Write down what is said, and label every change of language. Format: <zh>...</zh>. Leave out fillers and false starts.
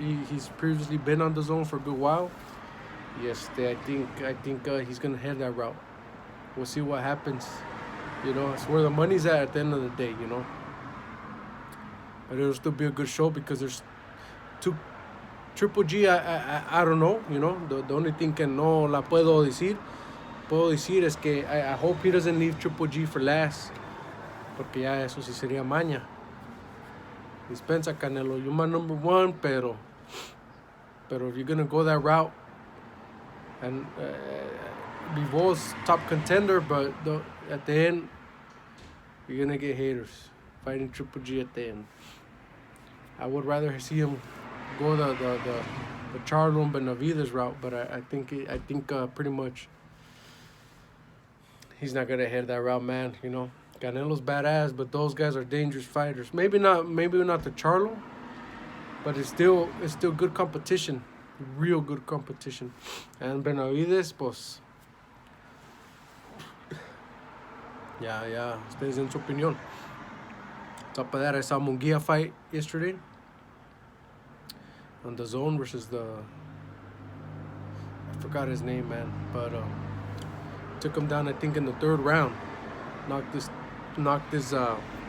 <en>He's previously been on the zone for a good while. Yes, I think he's gonna head that route. We'll see what happens. It's where the money's at the end of the day. But it'll still be a good show because there's two. Triple G, I don't know. The only thing</en> <es>que no la puedo decir es que</es> <en>I hope he doesn't leave Triple G for last,</en> <es>porque ya eso sí sería maña.</es> <en>Dispensa, Canelo, you're my number one, pero if you're gonna go that route, and Bivol's top contender, but at the end, you're gonna get haters fighting Triple G at the end. I would rather see him go the Charlo and Benavides route, but I think pretty much he's not gonna head that route, man. Canelo's badass, but those guys are dangerous fighters. Maybe not the Charlo, but it's still good competition, real good competition.</en> <es>And Benavides, pues, yeah, ustedes en su opinión.</es> <en>Top of that, I saw Munguia fight yesterday on the zone versus I forgot his name, man, but took him down, I think, in the third round. Knocked his mouthpiece out.</en>